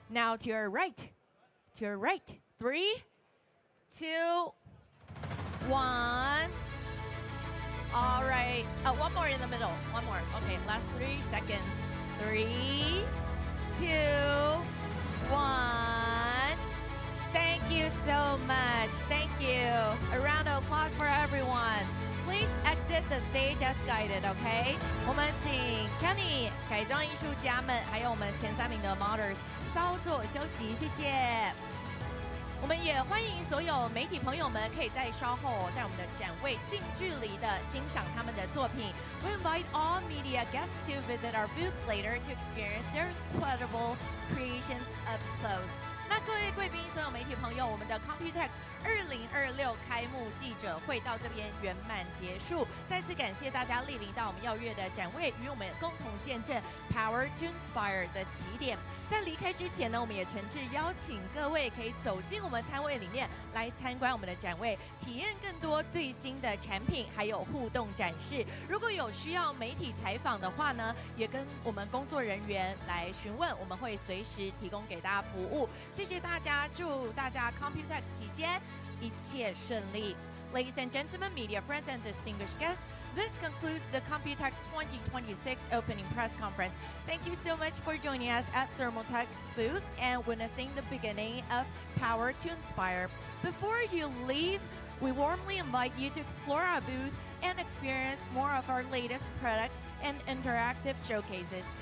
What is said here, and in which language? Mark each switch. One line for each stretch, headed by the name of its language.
English: Now to your right. To your right. 3, 2, 1. All right. One more in the middle. One more. Okay, last 3 seconds. 3, 2, 1. Thank you so much. Thank you. A round of applause for everyone. Please exit the stage as guided, okay?
Chinese: 我们请 Kenny 改装艺术家们，还有我们前3名的 modders 稍作休息，谢谢。我们也欢迎所有媒体朋友们可以在稍后在我们的展位近距离的欣赏他们的作品。
English: We invite all media guests to visit our booth later to experience their incredible creations up close.
Chinese: 那各位贵宾、所有媒体朋友，我们的 COMPUTEX 2026开幕记者会到这边圆满结束。再次感谢大家莅临到我们耀月的展位，与我们共同见证 Power to Inspire 的起点。在离开之前呢，我们也诚挚邀请各位可以走进我们摊位里面来参观我们的展位，体验更多最新的产品，还有互动展示。如果有需要媒体采访的话呢，也跟我们工作人员来询问，我们会随时提供给大家服务。谢谢大家，祝大家 COMPUTEX 期间一切顺利。
English: Ladies and gentlemen, media friends and distinguished guests, this concludes the COMPUTEX 2026 opening press conference. Thank you so much for joining us at Thermaltake booth and witnessing the beginning of Power to Inspire. Before you leave, we warmly invite you to explore our booth and experience more of our latest products and interactive showcases.